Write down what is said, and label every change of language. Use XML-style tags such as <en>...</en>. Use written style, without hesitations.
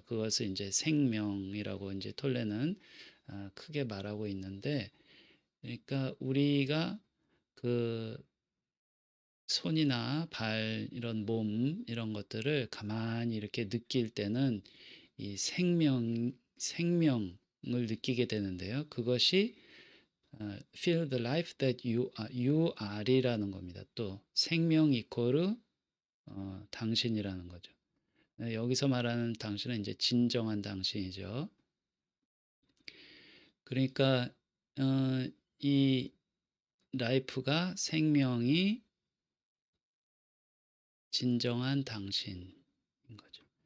<ko>그것을 인제 생명이라고 인제 톨레는 크게 말하고 있는데 그러니까 우리가 그 손이나 발 이런 몸 이런 것들을 가만히 이렇게 느낄 때는 이 생명을 느끼게 되는데요. 그것이</ko> <en>feel the life that you are</en> <ko>이라는 겁니다. 또 생명 이코르 당신이라는 거죠. 여기서 말하는 당신은 이제 진정한 당신이죠. 그러니까 이 라이프가 생명이 진정한 당신인 거죠.</ko>